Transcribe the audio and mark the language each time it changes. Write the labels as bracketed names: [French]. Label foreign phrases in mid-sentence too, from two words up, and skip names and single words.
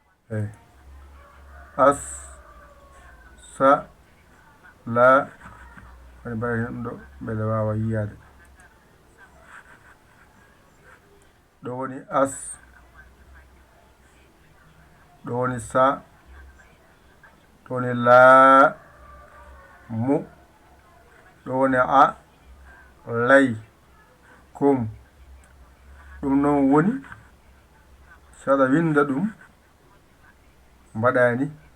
[Fula] Eyi. As, sa, la. Woni mbawi hen ɗum ɗo, beele wawa yiyade. Ɗo woni as. Ɗo woni sa. Ɗo woni la, mu. Ɗo woni a, lay, kum. Ɗum noon woni, saɗa winda ɗum, mbaɗani.